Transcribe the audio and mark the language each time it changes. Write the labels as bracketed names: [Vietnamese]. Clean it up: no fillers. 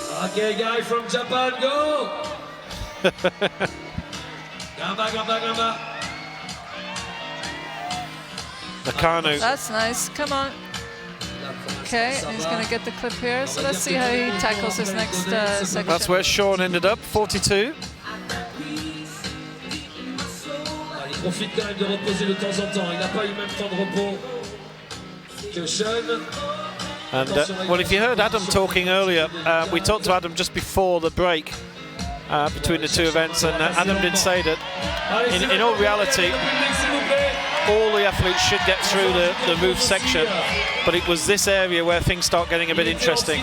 [English] Okay, guy from Japan, go! Gamba. Nakano. That's nice, come on. Okay, and he's going to get the clip here, so let's see how he tackles this next section. That's where Sean ended up, 42. [French] Il profite quand même de reposer de temps en temps. Il n'a pas eu le même temps de repos que Sean. [English] And well, if you heard Adam talking earlier, we talked to Adam just before the break between the two events, and Adam did say that in all reality, all the athletes should get through the move section, but it was this area where things start getting a bit interesting.